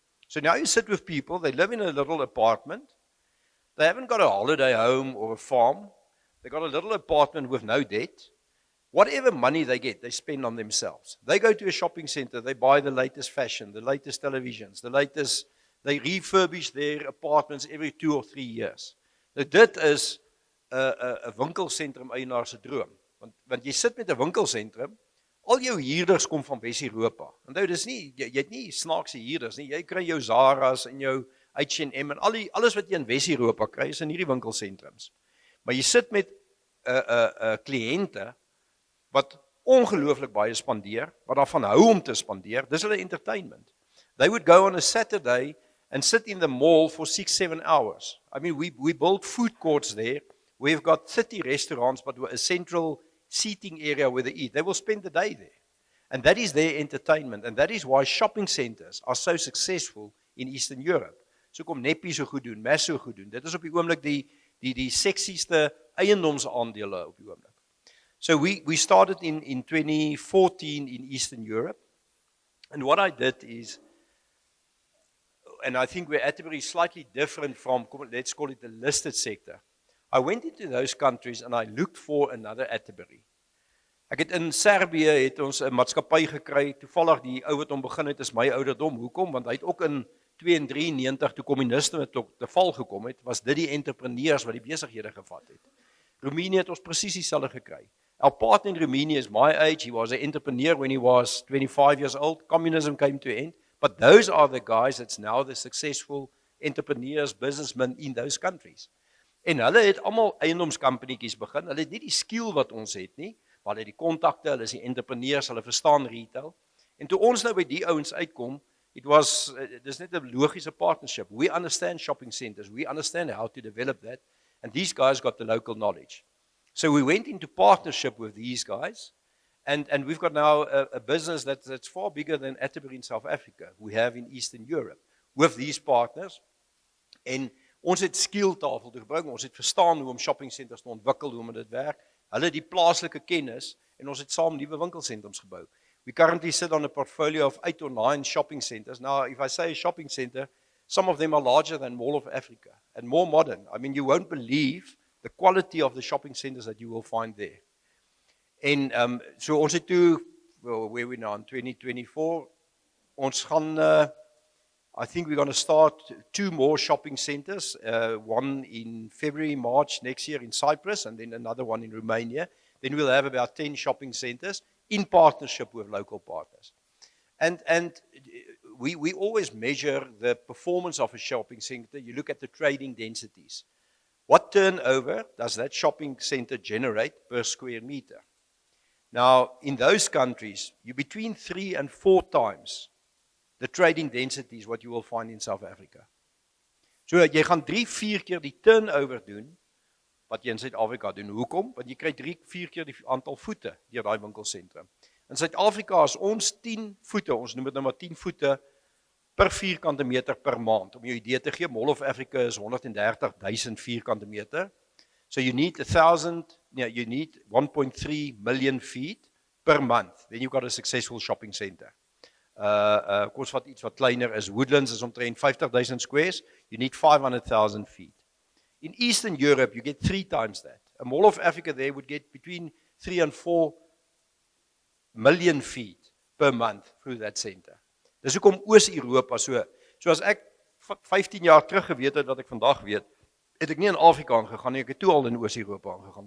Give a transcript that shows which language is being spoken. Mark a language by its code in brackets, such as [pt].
[en] So now you sit with people, they live in a little apartment, they haven't got a holiday home or a farm, they got a little apartment with no debt. Whatever money they get, they spend on themselves. They go to a shopping center, they buy the latest fashion, the latest televisions, they refurbish their apartments every 2 or 3 years. [af] Nou dit is 'n winkelsentrum eienaar se droom. Want jy sit met 'n winkelsentrum, al jou huurders kom van Wes-Europa. Onthou, dis nie jy het nie snaakse huurders nie. Jy kry jou Zara's en jou H&M en alles wat jy in Wes-Europa kry is in hierdie winkelsentrums. Maar jy sit met 'n kliënte wat ongelooflik baie spandeer, wat daarvan hou om te spandeer. Dis hulle entertainment. [en] They would go on a Saturday and sit in the mall for 6, 7 hours. I mean, we built food courts there. We've got 30 restaurants, but a central seating area where they eat. They will spend the day there. And that is their entertainment. And that is why shopping centers are so successful in Eastern Europe. [af] So kom Neppie so goed doen, Mass so goed doen. Dit is op die oomblik die seksieste eiendomsaandele op die oomblik. [en] So we started in 2014 in Eastern Europe. And what I did is, and I think where Atterbury is slightly different from, let's call it the listed sector. I went into those countries and I looked for another Atterbury. [af] Ek het in Serbië het ons 'n maatskappy gekry, toevallig die ou wat hom begin het is my ouderdom. Hoekom? Want hy het ook in 92 toe kommuniste met te val gekom het, was dit die entrepreneurs wat die besighede gevat het. Roemenië het ons presies dieselfde gekry. [en] Our partner in Romania is my age. He was an entrepreneur when he was 25 years old. Communism came to an end. But those are the guys that's now the successful entrepreneurs, businessmen in those countries. [af] En hulle het almal eiendomskampanetjies begin. Hulle het nie die skill wat ons het nie, maar hulle het die kontakte, hulle is die entrepreneurs, hulle verstaan retail. En toe ons nou by die ouens uitkom, dis net 'n logiese partnership. [en] We understand shopping centers. We understand how to develop that. And these guys got the local knowledge. So we went into partnership with these guys. And we've got now a business that's far bigger than Atterbury in South Africa. We have in Eastern Europe with these partners. [af] En ons het skilltafel toe gebring, ons het verstaan hoe om shopping centers te ontwikkel, hoe om dit werk. Hulle die plaaslike kennis en ons het saam nuwe winkelsentrums gebou. [en] We currently sit on a portfolio of 8 or 9 shopping centers. Now, if I say a shopping center, some of them are larger than Mall of Africa and more modern. I mean, you won't believe the quality of the shopping centers that you will find there. En so ons het toe, well, where we now in 2024, ons gaan, I think we're going to start 2 more shopping centers, one in February, March next year in Cyprus, and then another one in Romania. Then we'll have about 10 shopping centers in partnership with local partners. And we always measure the performance of a shopping center. You look at the trading densities. What turnover does that shopping center generate per square meter? Now, in those countries, you're between 3 and 4 times the trading density is what you will find in South Africa. [af] So jy gaan 3-4 keer die turnover doen wat jy in Suid-Afrika doen. Hoekom? Want jy kry 3-4 keer die aantal voete deur daai winkelsentrum. In Suid-Afrika is ons 10 voete, ons noem dit nou maar 10 voete per vierkante meter per maand. Om jou idee te gee, Mall of Africa is 130,000 vierkante meter. [en] So you need 1.3 million feet per month. Then you've got a successful shopping center. Koos wat iets wat kleiner is. Woodlands is omtrent 50,000 squares. You need 500,000 feet. In Eastern Europe, you get 3 times that. A Mall of Africa there would get between 3 and 4 million feet per month through that center. [af] Dis hoekom Oos-Europa so as ek 15 jaar terug geweet het wat ek vandag weet, het ek nie in Afrika aangegaan nie, ek het toe al in Oos-Europa aangegaan.